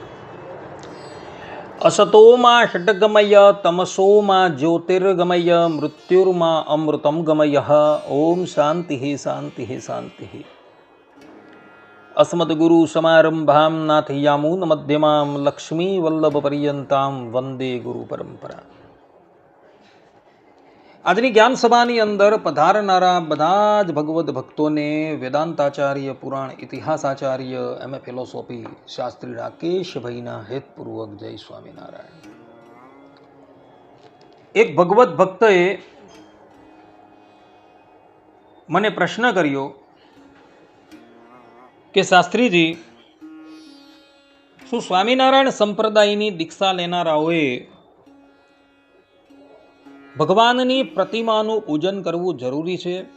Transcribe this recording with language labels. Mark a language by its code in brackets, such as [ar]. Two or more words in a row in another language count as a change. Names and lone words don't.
[sa] असतो मा षट्गमय तमसो मा ज्योतिर्गमय मृत्युर्मा अमृतं गमय। ओम शान्तिः शान्तिः शान्तिः। अस्मद्गुरु समारंभां नाथयामुनमध्यमां लक्ष्मीवल्लभपर्यन्तां वंदे गुरु परंपरा। [gu] આજની જ્ઞાન સભાની અંદર પધારનારા બધા જ ભગવદ્ ભક્તોને વેદાંતાચાર્ય, પુરાણ ઇતિહાસાચાર્ય, એમ.એ. ફિલોસોફી શાસ્ત્રી રાકેશભાઈના હેતપૂર્વક જય સ્વામિનારાયણ. એક ભગવદ્ ભક્તએ મને પ્રશ્ન કર્યો કે શાસ્ત્રીજી, શું સ્વામિનારાયણ સંપ્રદાયની દીક્ષા લેનારાઓએ ભગવાનની પ્રતિમાનું પૂજન કરવું જરૂરી છે,